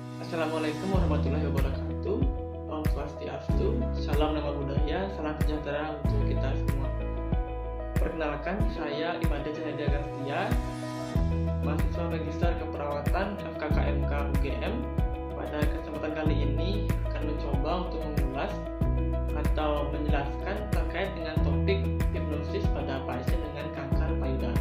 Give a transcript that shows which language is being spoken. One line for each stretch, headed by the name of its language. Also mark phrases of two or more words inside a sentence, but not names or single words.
Arabic: السلام عليكم ورحمة الله وبركاته.
Indonesian: Om Swastiastu, salam nama budaya, salam sejahtera untuk kita semua. Perkenalkan, saya Imade Cahaya Gastia, mahasiswa Magister Keperawatan FKKMK UGM. Pada kesempatan kali ini akan mencoba untuk mengulas atau menjelaskan terkait dengan topik hipnosis pada pasien dengan kanker payudara.